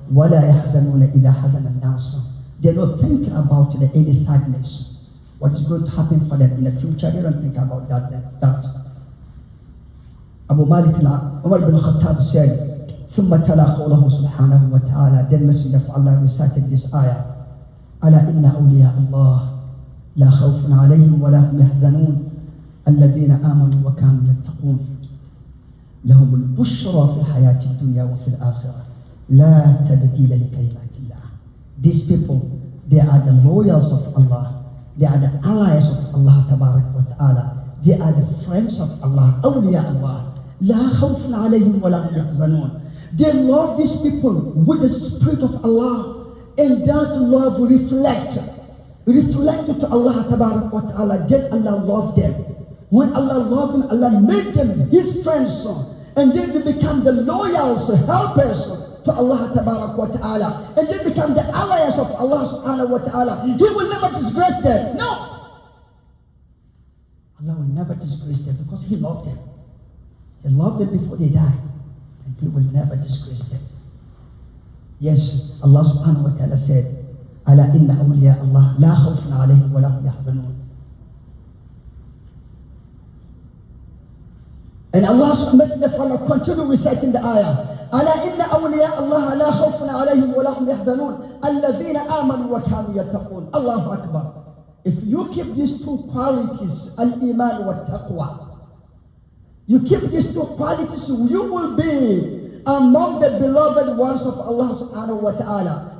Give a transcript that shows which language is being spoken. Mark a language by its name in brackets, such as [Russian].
[Arabic] وَلَا يَحْزَنُونَ إِذَا حَزَنَ النَّاسِ. [English] They're not thinking about any sadness. What is going to happen for them in the future, they don't think about that. Abu Malik Umar bin Khattab said, [Arabic] ثُمَّ تَلَا قَوْلَهُ سُبْحَانَهُ وَتَعَالَى. [English] Then Messenger of Allah recited this ayah. [Arabic] أَلَا إِنَّ أَوْلِيَاءَ اللَّهِ لا خوف عليهم ولا هم يحزنون الذين آمنوا وكانوا يتقون لهم البشرى في الحياة الدنيا وفي الآخرة لا تبديل لكلمات الله. [English] These people, they are the loyals of Allah. They are the allies of Allah تبارك وتعالى. They are the friends of Allah. [Arabic] أولياء الله لا خوف عليهم ولا هم يحزنون. [English] They love these people with the spirit of Allah, and that love reflected to Allah Tabarak wa Ta'ala. Then Allah loved them. When Allah loved them, Allah made them His friends, and then they become the loyals, helpers to Allah Tabarak wa Ta'ala, and they become the allies of Allah Subhanahu wa Ta'ala. He will never disgrace them. No, Allah will never disgrace them because He loved them. He loved them before they died, and He will never disgrace them. Yes, Allah Subhanahu wa Ta'ala said, [Arabic] ألا إن أولياء الله لا خوف عليهم ولا هم يحزنون. [English] And Allah Messenger of Allah continue reciting the ayah. [Arabic] ألا إن أولياء الله لا خوف عليهم ولا هم يحزنون الذين آمنوا وكانوا يتقون. Allahu Akbar. [English] If you keep these two qualities, al-iman wa taqwa, you keep these two qualities, you will be among the beloved ones of Allah Subhanahu wa Ta'ala.